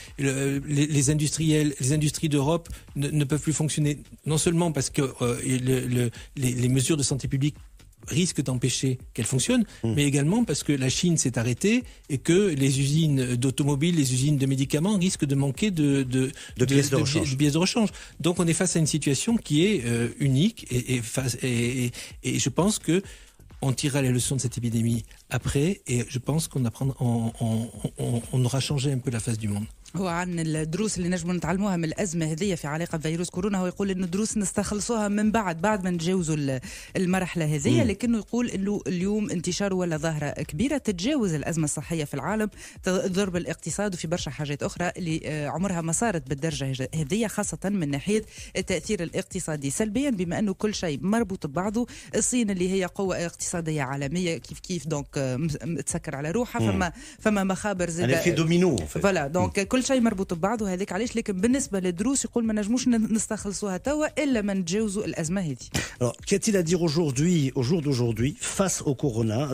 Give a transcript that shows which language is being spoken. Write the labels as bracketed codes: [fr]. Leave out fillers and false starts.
[fr] Les industriels, les industries d'Europe ne peuvent plus fonctionner, non seulement parce que les mesures de santé publique risquent d'empêcher qu'elles fonctionnent, mais également parce que la Chine s'est arrêtée et que les usines d'automobiles, les usines de médicaments risquent de manquer de pièces de rechange. Donc on est face à une situation qui est unique, et je pense que on tirera les leçons de cette épidémie après, et je pense qu'on aura changé un peu la face du monde. [ar] هو عن الدروس اللي نجموا نتعلموها من الأزمة هذه في علاقة بفيروس كورونا، هو يقول إنه دروس نستخلصوها من بعد ما نتجاوزوا المرحلة هذه، لكنه يقول إنه اليوم انتشاره ولا ظاهرة كبيرة تتجاوز الأزمة الصحية في العالم، تضرب الاقتصاد وفي برشا حاجات أخرى اللي عمرها ما صارت بالدرجة هذه، خاصة من ناحية التأثير الاقتصادي سلبيا، بما أنه كل شيء مربوط ببعضه. الصين اللي هي قوة اقتصادية عالمية كيف دونك تسكر على روحها، فما مخابر زي في دومينو فوالا، دونك كل شيء مربوط ببعضه هذيك علاش. لكن بالنسبة للدروس يقول ما نجموش نستخلصوها توا إلا ما نتجاوزوا الأزمة هذه. [fr] Alors, qu'y-a-t-il à dire aujourd'hui, au jour d'aujourd'hui, face au corona?